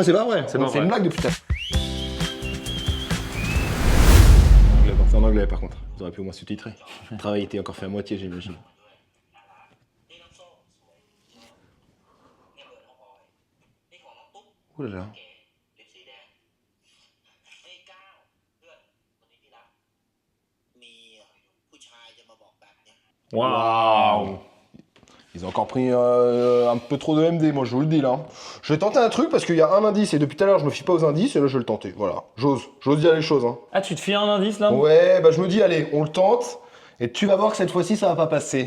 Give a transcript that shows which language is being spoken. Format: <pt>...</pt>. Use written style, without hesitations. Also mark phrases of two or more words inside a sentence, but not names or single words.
<fr>Non, mais c'est pas vrai. C'est pas C'est vrai. une blague depuis tout à l'heure. C'est en anglais par contre. Ils auraient pu au moins sous-titrer. Le travail était encore fait à moitié, j'imagine. Ouh là là.</fr> <th>ลิปสีแดงไอ้ก้าวเพื่อนคนนี้ที่รักมีผู้ชายจะมาบอกแบบเนี้ย</th> <fr>Waouh. Ils ont encore pris un peu trop de MD, moi je vous le dis là. Je vais tenter un truc parce qu'il y a un indice et depuis tout à l'heure je me fie pas aux indices et là je vais le tenter. Voilà, j'ose dire les choses. Hein. Ah, tu te fies un indice là? Ouais, bah je me dis allez, on le tente et tu vas voir que cette fois-ci ça va pas passer.</fr>